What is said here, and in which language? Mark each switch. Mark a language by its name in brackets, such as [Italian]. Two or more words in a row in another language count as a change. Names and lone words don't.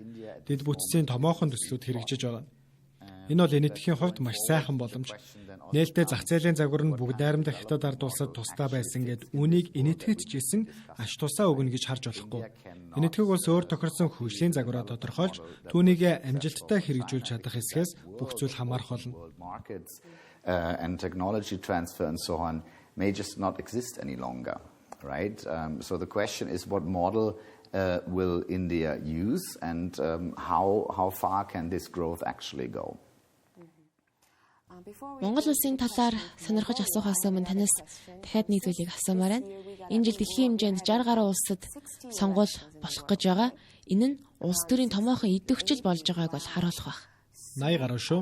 [Mongolian] Дэд бүтцийн томоохон төслүүд хэрэгжиж байгаа. Энэ бол энэтхэгийн хувьд маш сайхан боломж. Нээлттэй зах зээлийн загвар нь бүгд найрамдах хятад ард улсад тусдаа байсан гэд үүнийг энэтхэгт ч гэсэн аш тусаа өгнө гэж харж болохгүй. Энэтхэг улс өөр тохирсон хөгжлийн загвараа тодорхойлж түүнийг амжилттай хэрэгжүүлж чадах эсхээс бүх зүйл хамаарх болно. [English] And technology transfer and so on may just not exist any longer, right? So the question is what model will India use and how far can this growth actually go? [Mongolian] Монгол улсын талаар сонирхож асуухаас өмнө танаас дахиад нэг зүйлийг асуумаар байна. Энэ жил дэлхийн хэмжээнд 60 гаруй улсад сонгуул болох гэж байгаа. Энэ нь улс төрийн томоохон идэвхжил болж байгааг бол харуулах байх. 80 гаруй шүү.